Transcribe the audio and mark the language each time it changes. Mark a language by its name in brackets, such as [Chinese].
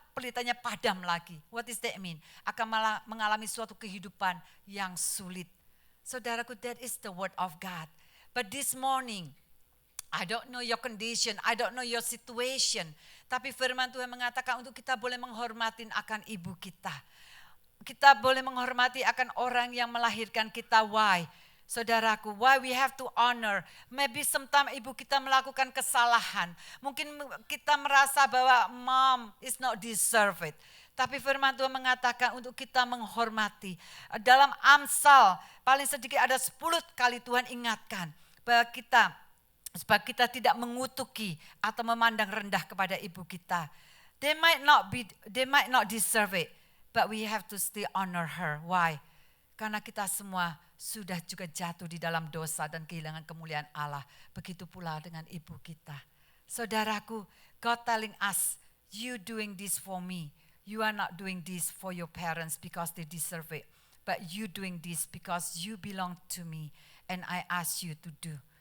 [Indonesian] pelitanya padam lagi. [English] What does that mean? [Indonesian] Akan mengalami suatu kehidupan yang sulit. [English] Saudaraku, that is the word of God. But this morning, I don't know your condition, I don't know your situation. [Indonesian] Tapi firman Tuhan mengatakan untuk kita boleh menghormati akan ibu kita. Kita boleh menghormati akan orang yang melahirkan kita. [English] Why? Saudaraku, why we have to honor. Maybe sometimes [Indonesian] ibu kita melakukan kesalahan. Mungkin kita merasa bahwa [English] mom is not deserve it. [Indonesian] Tapi firman Tuhan mengatakan untuk kita menghormati. Dalam Amsal, paling sedikit ada 10 kali Tuhan ingatkan bahwa kita, supaya kita tidak mengutuki atau memandang rendah kepada ibu kita. [English] They might not deserve it, but we have to still honor her. Why? [Indonesian] Karena kita semua sudah juga jatuh di dalam dosa dan kehilangan kemuliaan Allah. Begitu pula dengan ibu kita. [English] Saudaraku, God telling us, you doing this for me. You are not doing this for your parents because they deserve it. But you doing this because you belong to me and I ask you to do.